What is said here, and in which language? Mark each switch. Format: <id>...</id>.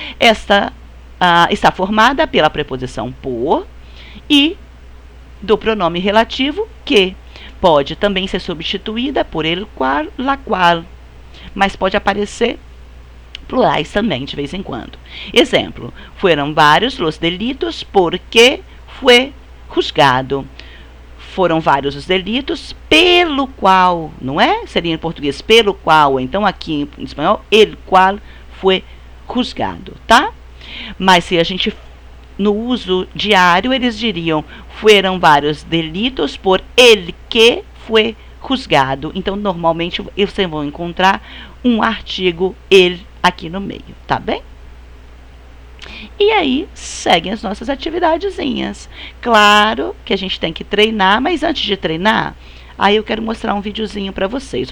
<pt>Esta está formada pela preposição por e do pronome relativo que pode também ser substituída por</pt> <es>el cual, la cual,</es> <pt>mas pode aparecer plurais também de vez em quando. Exemplo, foram vários</pt> <es>los delitos porque fue juzgado.</es> <pt>Foram vários os delitos pelo qual, não é? Seria em português pelo qual, então aqui em espanhol,</pt> <es>el cual fue juzgado,</es> <pt>tá? Mas se a gente, no uso diário, eles diriam, foram vários delitos</pt> <es>por el que fue juzgado.</es> <pt>Então, normalmente, vocês vão encontrar um artigo el aqui no meio, tá bem? E aí, seguem as nossas atividadezinhas. Claro que a gente tem que treinar, mas antes de treinar, aí eu quero mostrar um videozinho para vocês.</pt>